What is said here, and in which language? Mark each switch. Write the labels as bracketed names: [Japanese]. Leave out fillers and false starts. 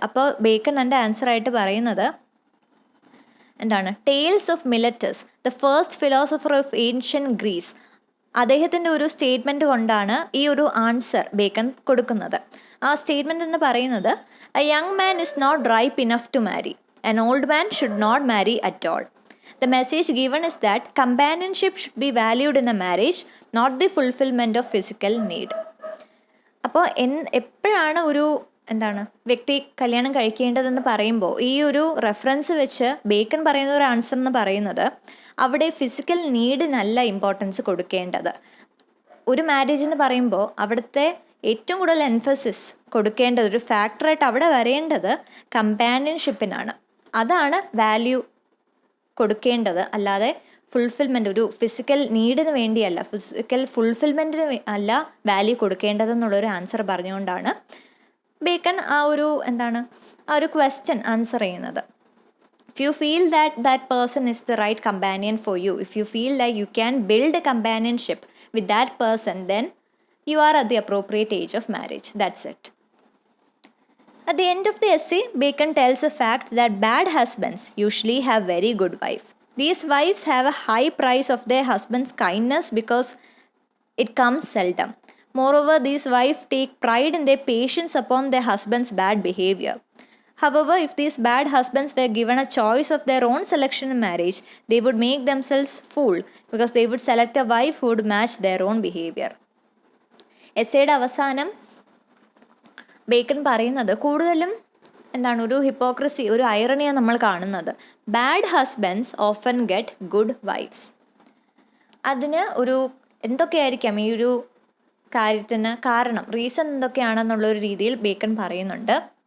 [Malayalam] അപ്പോൾ ബേക്കൺ എൻ്റെ ആൻസറായിട്ട് പറയുന്നത് [English] Thales of Miletus, the first philosopher of ancient Greece, [Malayalam] അദ്ദേഹത്തിൻ്റെ ഒരു സ്റ്റേറ്റ്മെൻറ്റ് കൊണ്ടാണ് ഈ ഒരു ആൻസർ ബേക്കൺ കൊടുക്കുന്നത്. ആ സ്റ്റേറ്റ്മെൻറ്റ് എന്ന് പറയുന്നത്, [English] A young man is not ripe enough to marry, an old man should not marry at all. The message given is that companionship should be valued in a marriage, not the fulfillment of physical need. [Malayalam] അപ്പോൾ എപ്പോഴാണ് ഒരു വ്യക്തി കല്യാണം കഴിക്കേണ്ടതെന്ന് പറയുമ്പോൾ ഈ ഒരു reference വെച്ച് bacon പറയുന്ന ഒരു ആൻസർ എന്ന് പറയുന്നത്, അവിടെ ഫിസിക്കൽ നീഡിനല്ല ഇമ്പോർട്ടൻസ് കൊടുക്കേണ്ടത്. ഒരു മാരേജ് എന്ന് പറയുമ്പോൾ അവിടുത്തെ ഏറ്റവും കൂടുതൽ എംഫസിസ് കൊടുക്കേണ്ടത്, ഒരു ഫാക്ടറായിട്ട് അവിടെ വരേണ്ടത് കമ്പാനിയൻഷിപ്പിനാണ്. അതാണ് വാല്യൂ കൊടുക്കേണ്ടത്, അല്ലാതെ ഫുൾഫിൽമെൻ്റ്, ഒരു ഫിസിക്കൽ നീഡിന് വേണ്ടിയല്ല, ഫിസിക്കൽ ഫുൾഫിൽമെൻറ്റിന് അല്ല വാല്യൂ കൊടുക്കേണ്ടതെന്നുള്ളൊരു ആൻസർ പറഞ്ഞുകൊണ്ടാണ് ബേക്കൺ ആ ഒരു ക്വസ്റ്റ്യൻ ആൻസർ ചെയ്യുന്നത്. [English] If you feel that person is the right companion for you, if you feel like you can build a companionship with that person, then you are at the appropriate age of marriage. That's it. At the end of the essay, Bacon tells a fact that bad husbands usually have very good wives. These wives have a high price of their husband's kindness because it comes seldom. Moreover, these wives take pride in their patience upon their husband's bad behavior. However, if these bad husbands were given a choice of their own selection in marriage, they would make themselves fool because they would select a wife who would match their own behavior. [Malayalam] എസ്സേയുടെ അവസാനം bacon പറയുന്നത് കൂടുതലും ഒരു hypocrisy, ഒരു ഐറണിയാണ് നമ്മൾ കാണുന്നത്. [English] Bad husbands often get good wives. [Malayalam] അതിന് ഒരു എന്തൊക്കെയായിരിക്കാം ഈ ഒരു കാര്യത്തിന് കാരണം, റീസൺ എന്തൊക്കെയാണെന്നുള്ളൊരു രീതിയിൽ ബേക്കൺ പറയുന്നുണ്ട്.